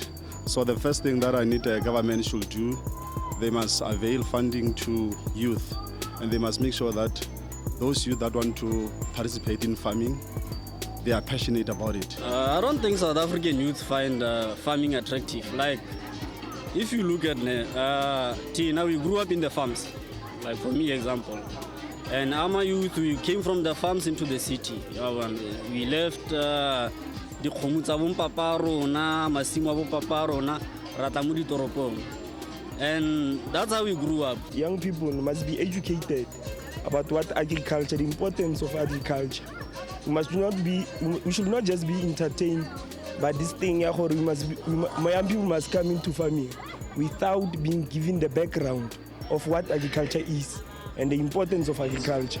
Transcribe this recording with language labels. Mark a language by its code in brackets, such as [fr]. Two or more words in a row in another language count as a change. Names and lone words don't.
[en] So the first thing that I need the government should do, they must avail funding to youth, and they must make sure that those youth that want to participate in farming, they are passionate about it. I don't think South African youth find farming attractive. Like, if you look at Tina, we grew up in the farms. Like for me, example. And our youth, we came from the farms into the city. We left the [tn] kgomo tsa bo papa rona, masimo a bo papa rona, rata mo ditoropong. [en] And that's how we grew up. Young people must be educated about what agriculture, the importance of agriculture. We should not just be entertained by this thing. Young people must come into farming without being given the background of what agriculture is and the importance of agriculture.